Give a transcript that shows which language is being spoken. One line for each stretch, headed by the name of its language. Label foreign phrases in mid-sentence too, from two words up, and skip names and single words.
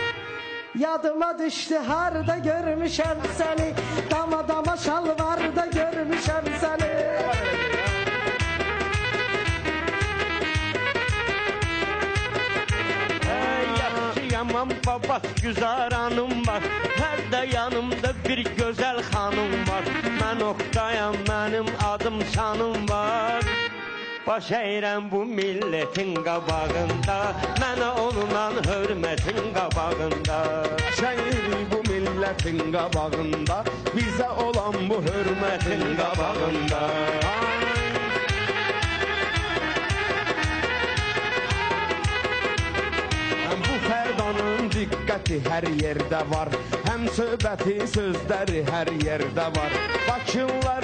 Azerbaijani: Yadıma düşdü harda görmüşəm səni, dama şalvarda görmüşəm səni. Yaman babat güzaranım var,
Turkish: her de yanımda bir güzel hanım var. Ben Oktayam, benim adım sanım var.
Azerbaijani: Baş eğrem bu milletin qabağında, mənə olunan hürmetin qabağında. Baş eğri bu milletin qabağında, bizə olan bu hürmetin qabağında. Fərdanın diqqəti hər yerdə var, həm söhbəti, sözləri hər yerdə var.